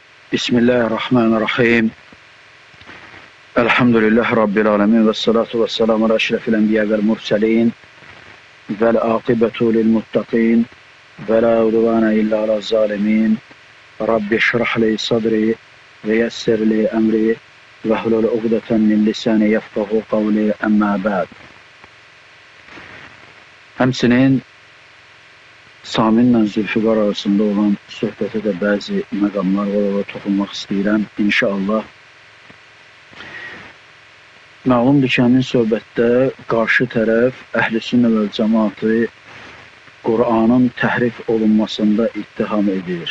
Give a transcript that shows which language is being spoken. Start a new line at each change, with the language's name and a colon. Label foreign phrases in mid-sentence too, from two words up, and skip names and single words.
Arabic: بسم الله الرحمن الرحيم. الحمد لله رب العالمين والصلاة والسلام على أشرف الأنبياء والمرسلين والعاقبة للمتقين ولا عدوان إلا على الظالمين. رب اشرح لي صدري ويسر لي أمري واحلل عقدة من لساني يفقهوا قولي أما بعد.
Azerbaijani: Həmçinin Saminlə Zülfüqar arasında olan söhbətə də bəzi məqamlar var, ona toxunmaq istəyirəm. İnşallah. Məlumdur ki, həmin söhbətdə qarşı tərəf Əhl-i-Sünnə vəl cəmaatı Qur'anın təhrif olunmasında ittiham edir.